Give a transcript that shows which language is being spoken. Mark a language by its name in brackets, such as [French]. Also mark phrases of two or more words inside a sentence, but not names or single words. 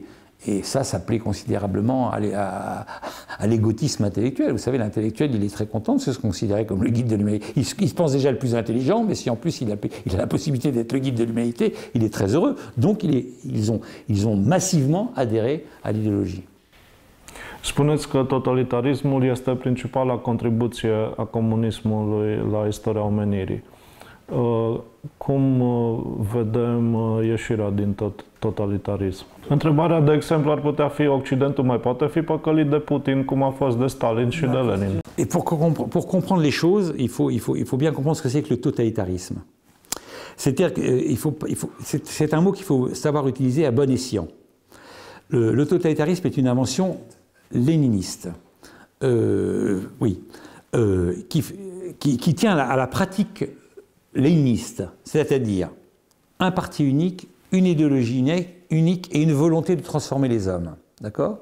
[French] Et ça plaît considérablement à l'égotisme intellectuel. Vous savez, l'intellectuel, il est très content de se considérer comme le guide de l'humanité. Il se pense déjà le plus intelligent, mais si en plus il a la possibilité d'être le guide de l'humanité, il est très heureux. Donc ils ont massivement adhéré à l'idéologie. [Romanian] Spuneți că totalitarismul este principala contribuție a comunismului la istoria omenirii. Cum vedem ieșirea din totalitarism? Întrebarea, de exemplu, ar putea fi: Occidentul mai poate fi păcălit de Putin, cum a fost de Stalin și de Lenin? [French] Et pour comprendre les choses, il faut bien comprendre ce que c'est que le totalitarisme. C'est-à-dire que c'est un mot qu'il faut savoir utiliser à bon escient. Le totalitarisme est une invention léniniste, qui tient à la pratique léniniste, c'est-à-dire un parti unique, une idéologie unique et une volonté de transformer les hommes, d'accord?